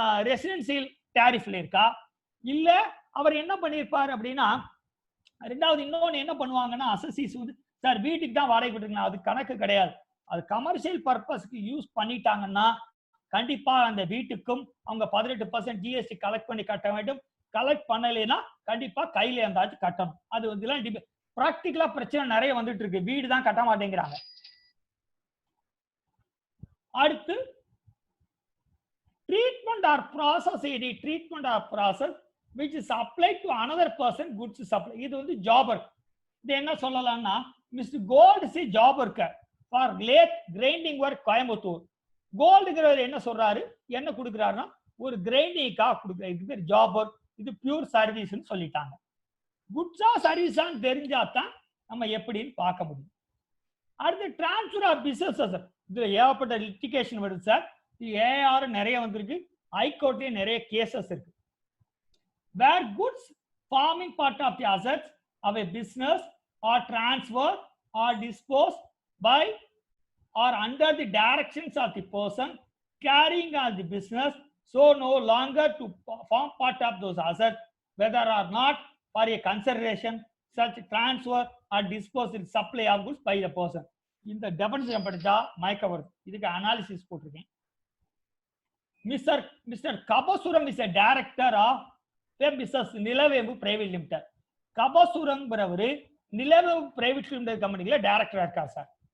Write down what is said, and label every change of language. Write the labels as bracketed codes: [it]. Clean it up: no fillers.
[ta] Residential டாரிஃப்ல இருக்கா, இல்ல அவர் என்ன பண்ணிருப்பாரு அப்படின்னா, ரெண்டாவது இன்னொன்னு என்ன பண்ணுவாங்கன்னா அசசிஸ் வந்து, சார் வீட்டுக்கு தான் வாடகை விட்டுருக்கீங்க, அது கணக்கு கிடையாது, அது கமர்ஷியல் பர்பஸ்க்கு யூஸ் பண்ணிட்டாங்கன்னா கண்டிப்பா அந்த வீட்டுக்கும் அவங்க 18% ஜிஎஸ்டி கலெக்ட் பண்ணி கட்ட வேண்டும். கலெக்ட் பண்ணலைன்னா கண்டிப்பா கையில இருந்தாச்சும் கட்டணும். அது வந்து பிராக்டிகலா பிரச்சனை நிறைய வந்துட்டு இருக்கு, வீடு தான் கட்ட மாட்டேங்கிறாங்க. [en] அடுத்து treatment or process, treatment or process which is applied to another person goods supply. [ta] இது வந்து ஜாபர். [en] இது என்ன சொல்லலாம்னா, mister Gold C jobber for lathe grinding work Coimbatore. [ta] கோல்டுங்கிறவர் என்ன சொல்றாரு, என்ன கொடுக்குறாருன்னா ஒரு கிரைண்டிங்காக கொடுக்குற, இது பேர் ஜாபர், இது பியூர் சர்வீஸ்ன்னு சொல்லிட்டாங்க. குட்ஸா சர்வீஸான்னு தெரிஞ்சாதான் நம்ம எப்படின்னு பார்க்க முடியும். அடுத்து டிரான்ஸ்ஃபர் ஆஃப் பிசினஸ், இதுல ஏகப்பட்ட லிட்டிகேஷன் வருது சார். ஏஆர் நிறைய வந்திருக்கு, ஹைகோர்ட்லயும் நிறைய கேசஸ் இருக்கு. [en] Where goods forming part of the assets of a business are transferred or disposed by or under the directions of the person carrying on the business, so no longer to form part of those assets, whether or not for a consideration, such transfer or disposal supply of goods by the person. [ta] இந்த definition படிச்சா மயக்க வருது. இதுக்கு analysis போட்டிருக்கேன். [en] Mister Kabasuram is a director of Nilavembu private limited. [ta] கபசுரங்கிறவரு நிலவேம்பு private limited கம்பெனில டைரக்டரா இருக்கார் சார்.